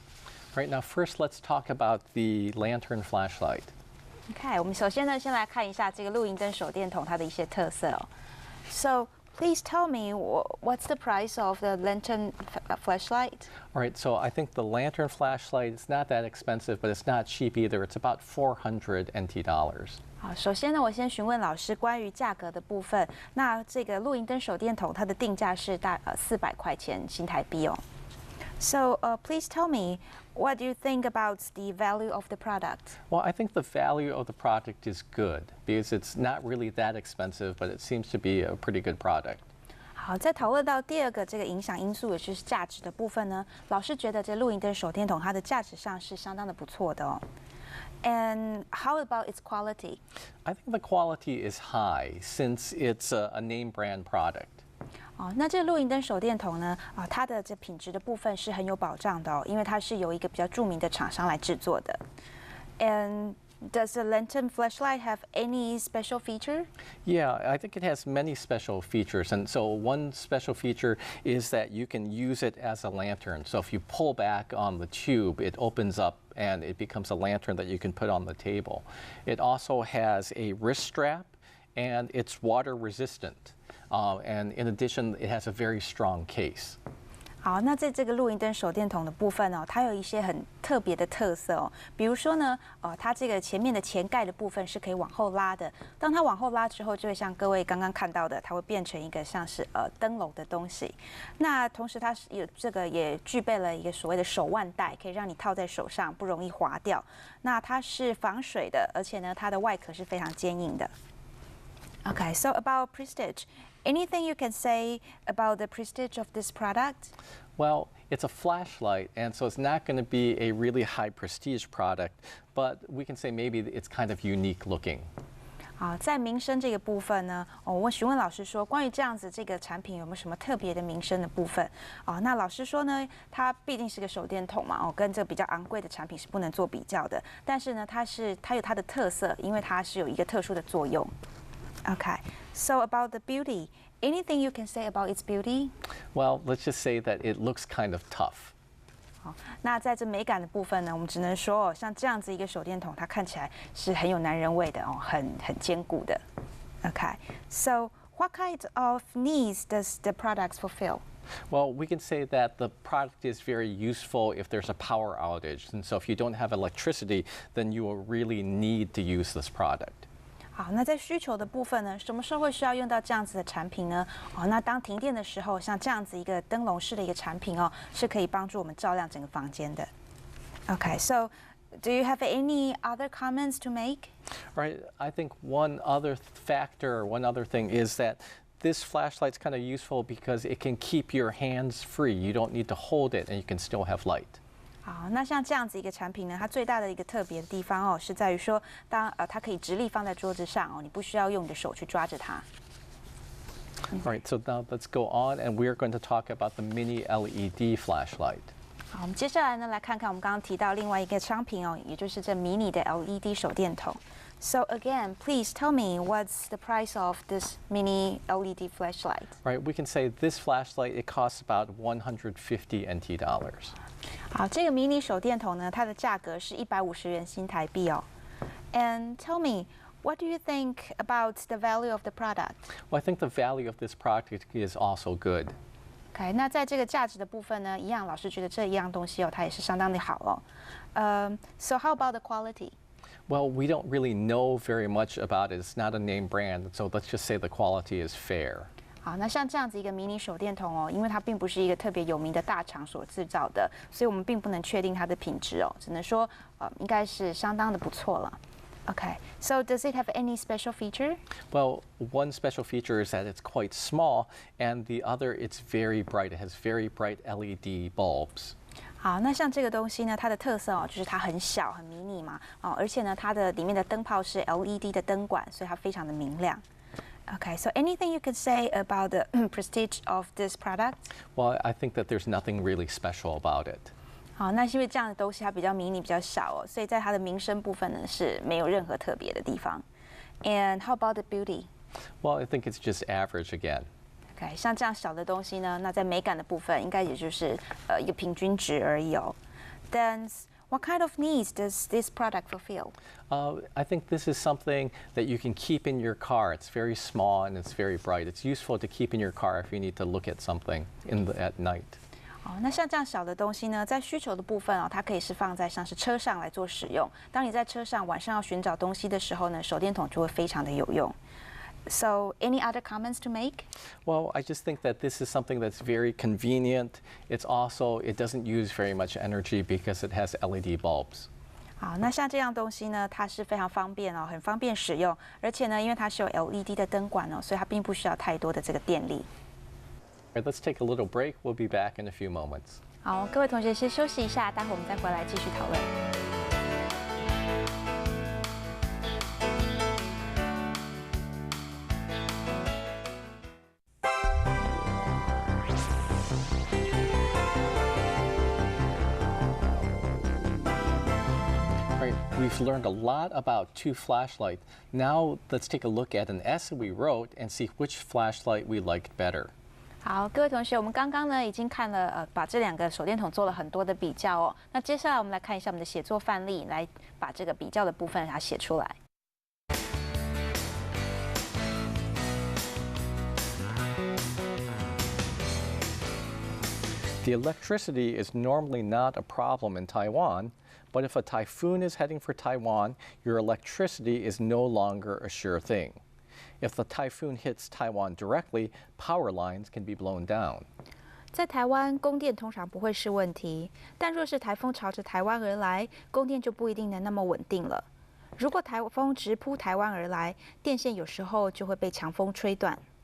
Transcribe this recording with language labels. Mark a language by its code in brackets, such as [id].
[en] All right, now first let's talk about the lantern flashlight. [zh] OK， 我们首先呢，先来看一下这个露营灯手电筒它的一些特色 [en] So please tell me what's the price of the lantern flashlight? All right, so I think the lantern flashlight is not that expensive, but it's not cheap either. It's about 400 NT dollars. [zh] 好，首先呢，我先询问老师关于价格的部分。那这个露营灯手电筒它的定价是400块钱新台币 [en] So please tell me, what do you think about the value of the product? Well, I think the value of the product is good because it's not really that expensive, but it seems to be a pretty good product. [zh] 好，在讨论到第二个这个影响因素，也就是价值的部分呢，老师觉得这露营灯手电筒它的价值上是相当的不错的 [en] And how about its quality? I think the quality is high since it's a name brand product. [zh] 那这露营灯手电筒呢，它的这品质的部分是很有保障的因为它是由一个比较著名的厂商来制作的。 [en] And does the lantern flashlight have any special feature? Yeah, I think it has many special features. And so one special feature is that you can use it as a lantern. So if you pull back on the tube, it opens up and it becomes a lantern that you can put on the table. It also has a wrist strap and it's water resistant. And in addition, it has a very strong case. [zh] 好，那在这个露营灯手电筒的部分它有一些很特别的特色比如说呢，它这个前面的前盖的部分是可以往后拉的。当它往后拉之后，就会像各位刚刚看到的，它会变成一个像是灯笼的东西。那同时它是这个也具备了一个所谓的手腕带，可以让你套在手上，不容易滑掉。那它是防水的，而且呢，它的外壳是非常坚硬的。 [en] Okay, so about prestige. Anything you can say about the prestige of this product? Well, it's a flashlight, and so it's not going to be a really high prestige product, but we can say maybe it's kind of unique looking. [zh] 好，在民生这个部分呢，我询问老师说，关于这样子这个产品有没有什么特别的民生的部分？那老师说呢，它毕竟是个手电筒嘛，跟这个比较昂贵的产品是不能做比较的。但是呢，它有它的特色，因为它是有一个特殊的作用。 [en] Okay, so about the beauty, anything you can say about its beauty? Well, let's just say that it looks kind of tough. [zh] 好，那在这美感的部分呢，我们只能说，像这样子一个手电筒，它看起来是很有男人味的很坚固的。 [en] Okay, so what kind of needs does the product fulfill? Well, we can say that the product is very useful if there's a power outage. And so if you don't have electricity, then you will really need to use this product. [zh] 好，那在需求的部分呢，什么时候会需要用到这样子的产品呢？那当停电的时候，像这样子一个灯笼式的一个产品是可以帮助我们照亮整个房间的。 [en] Okay, so do you have any other comments to make? Right. I think one other factor, one other thing is that this flashlight's kind of useful because it can keep your hands free. You don't need to hold it and you can still have light. [zh] 好，那像这样子一个产品呢，它最大的一个特别的地方是在于说，它可以直立放在桌子上你不需要用你的手去抓着它。 [en] All right, so now let's go on and we're going to talk about the mini LED flashlight. [zh] 好，我们接下来呢来看看我们刚刚提到另外一个商品也就是这迷你的 LED 手电筒。 [en] So again, please tell me what's the price of this mini LED flashlight? Right, we can say this flashlight, it costs about 150 NT dollars. [zh] 好，这个迷你手电筒呢，它的价格是150元新台币 [en] And tell me, what do you think about the value of the product? Well, I think the value of this product is also good. [zh] OK， 那在这个价值的部分呢，一样，老师觉得这一样东西它也是相当的好 [en] So how about the quality? Well, we don't really know very much about it. It's not a name brand, so let's just say the quality is fair. [zh] 好，那像这样子一个迷你手电筒因为它并不是一个特别有名的大厂所制造的，所以我们并不能确定它的品质只能说应该是相当的不错了。 [en] Okay, so does it have any special feature? Well, one special feature is that it's quite small, and the other, it's very bright. It has very bright LED bulbs. [zh] 好，那像这个东西呢，它的特色就是它很小、很迷你嘛，而且呢，它的里面的灯泡是 LED 的灯管，所以它非常的明亮。 [en] Okay, so anything you could say about the prestige of this product? Well, I think that there's nothing really special about it. [zh] 好，那是因为这样的东西它比较迷你、比较小所以在它的名声部分呢是没有任何特别的地方。 [en] And how about the beauty? Well, I think it's just average again. [zh] Okay, 像这样小的东西呢，那在美感的部分应该也就是一个平均值而已 [en] Then what kind of needs does this product fulfill? I think this is something that you can keep in your car. It's very small and it's very bright. It's useful to keep in your car if you need to look at something at night. [zh] 那像这样小的东西呢，在需求的部分它可以是放在像是车上来做使用。当你在车上晚上要寻找东西的时候呢，手电筒就会非常的有用。 [en] So, any other comments to make? Well, I just think that this is something that's very convenient. It doesn't use very much energy because it has LED bulbs. [zh] 好，那像这样东西呢，它是非常方便很方便使用，而且呢，因为它是有 LED 的灯管所以它并不需要太多的这个电力。 [en] All right, let's take a little break. We'll be back in a few moments. [zh] 好，各位同学先休息一下，待会我们再回来继续讨论。 [en] We've learned a lot about two flashlights. Now let's take a look at an essay we wrote and see which flashlight we liked better. [zh] 好，各位同学，我们刚刚呢已经看了把这两个手电筒做了很多的比较那接下来我们来看一下我们的写作范例，来把这个比较的部分它写出来。 [en] The electricity is normally not a problem in Taiwan, but if a typhoon is heading for Taiwan, your electricity is no longer a sure thing. If the typhoon hits Taiwan directly, power lines can be blown down. [zh] 在台湾，供电通常不会是问题，但若是台风朝着台湾而来，供电就不一定能那么稳定了。如果台风直扑台湾而来，电线有时候就会被强风吹断。